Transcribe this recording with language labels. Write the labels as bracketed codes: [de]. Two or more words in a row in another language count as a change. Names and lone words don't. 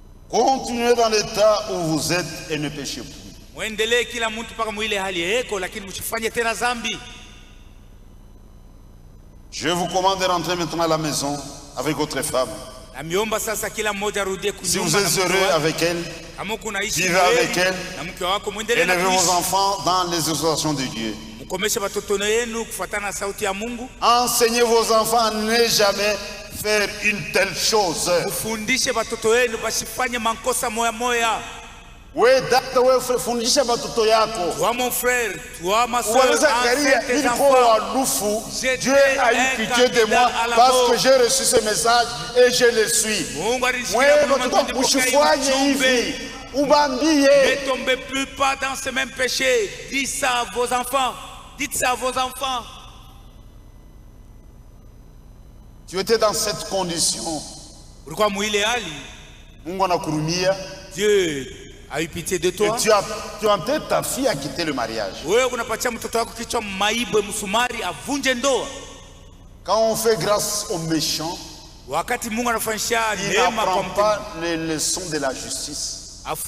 [fr] Continuez dans l'état où vous êtes et ne péchez plus. [sw] Muendelee kila mtu paka mwile hali yeko, lakini msifanye tena zambi. [fr] Je vous commande de rentrer maintenant à la maison avec votre femme. Si vous êtes heureux avec elle, vivez avec elle, élevez vos enfants dans les exhortations de Dieu. Enseignez vos enfants à ne jamais faire une telle chose. [sw] We dada wewe fundisha watoto yako. [fr] Toi mon frère, toi ma soeur, Dieu a eu pitié de moi parce que j'ai reçu ce message et je le suis. Ne tombez plus pas dans ce même péché. Dites ça à vos enfants. Dites ça à vos enfants. Tu étais dans cette condition. [sw] Pourquoi mwile hali? Mungu anakurumia. [fr] Dieu a eu pitié de toi. Et tu as enterré ta fille à quitter le mariage. Quand on fait grâce aux méchants, il n'apprend pas les leçons de la justice.